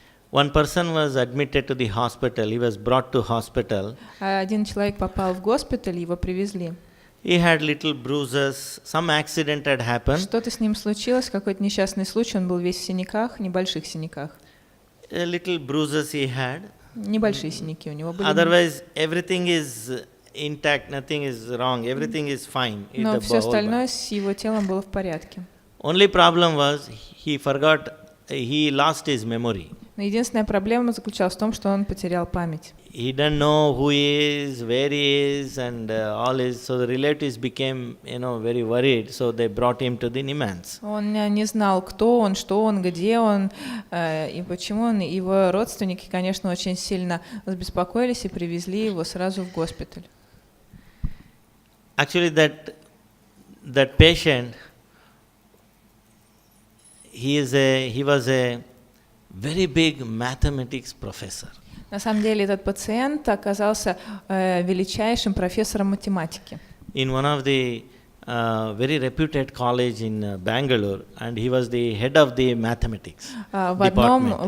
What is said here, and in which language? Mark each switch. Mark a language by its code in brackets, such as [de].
[en] One person was admitted to the hospital. He was brought to hospital. [ru] Один человек попал в госпиталь, его привезли. [en] He had little bruises. Some accident had happened. [ru] Что-то с ним случилось, какой-то несчастный случай, он был весь в синяках, небольших синяках. [en] Little bruises he had. [ru] Небольшие синяки у него были. [en] Otherwise, everything is intact, nothing is wrong, everything is fine. [ru] Но все остальное с его телом было в порядке. [en] Only problem was he lost his memory. [ru] Но единственная проблема заключалась в том, что он потерял память. [en] He didn't know who he is, where he is, and all his. So the relatives became, very worried. So they brought him to the Nimhans. [ru] Он не знал, кто он, что он, где он и почему он. Его родственники, конечно, очень сильно забеспокоились и привезли его сразу в госпиталь. [en] Actually, that patient, he was a very big mathematics professor. [ru] На самом деле этот пациент оказался величайшим профессором математики. [en] In one of the very reputed college in Bangalore, and he was the head of the mathematics department.